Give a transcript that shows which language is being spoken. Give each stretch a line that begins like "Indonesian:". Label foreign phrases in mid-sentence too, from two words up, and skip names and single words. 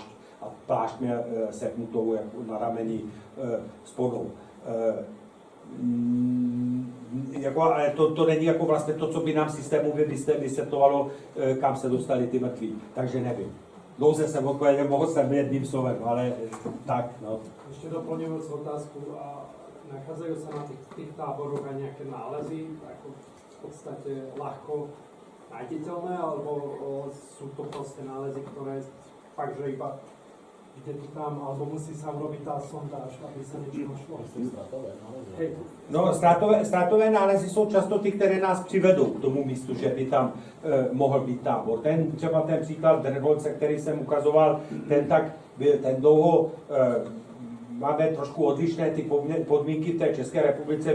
Czech: A plášť měl seknutou jako na rameni spodou. Ale to není jako vlastně to, co by nám systémově vysvětlovalo, kam se dostali ty mrtví. Takže nevím. Dlouze jsem odpověděl, mohl jsem jedným slovem, ale tak, no. Ještě doplňující otázku.
Slovak: Nachádzajú sa na tých táboroch aj nejaké nálezy, ako v podstate ľahko nájditeľné, alebo sú to proste nálezy, ktoré fakt, že iba ide tu tam, alebo musí sa urobiť tá sondáž, aby sa niečo našlo?
Czech: No, ztrátové nálezy jsou často ty, které nás přivedou k tomu místu, že by tam mohl být tábor. Třeba ten příklad Drnholce, který jsem ukazoval, ten dlouho máme trošku odlišné ty podmínky v té České republice.